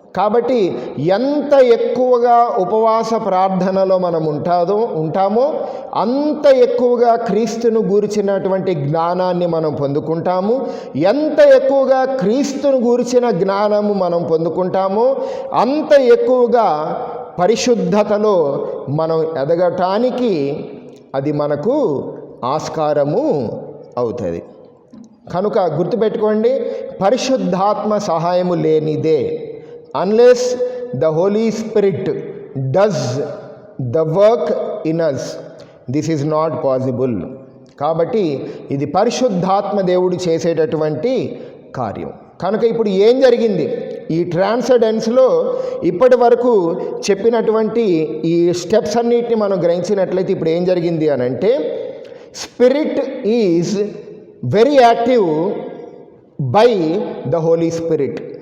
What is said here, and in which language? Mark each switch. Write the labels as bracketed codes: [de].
[te] కాబట్టి ఎంత ఎక్కువగా ఉపవాస ప్రార్థనలో మనం ఉంటామో అంత ఎక్కువగా క్రీస్తును గూర్చినటువంటి జ్ఞానాన్ని మనం పొందుకుంటాము. ఎంత ఎక్కువగా క్రీస్తును గూర్చిన జ్ఞానము మనం పొందుకుంటామో అంత ఎక్కువగా పరిశుద్ధతలో మనం ఎదగటానికి అది మనకు ఆస్కారము అవుతుంది. కనుక గుర్తుపెట్టుకోండి, పరిశుద్ధాత్మ సహాయము లేనిదే [en] unless the Holy Spirit does the work in us, this is not possible. [te] కాబట్టి ఇది పరిశుద్ధాత్మ దేవుడు చేసేటటువంటి కార్యం. కనుక ఇప్పుడు ఏం జరిగింది ఈ ట్రాన్సెండెన్స్లో ఇప్పటి వరకు చెప్పినటువంటి ఈ స్టెప్స్ అన్నిటిని మనం గ్రహించినట్లయితే ఇప్పుడు ఏం జరిగింది అని అంటే [en] Spirit is very active by the holy spirit.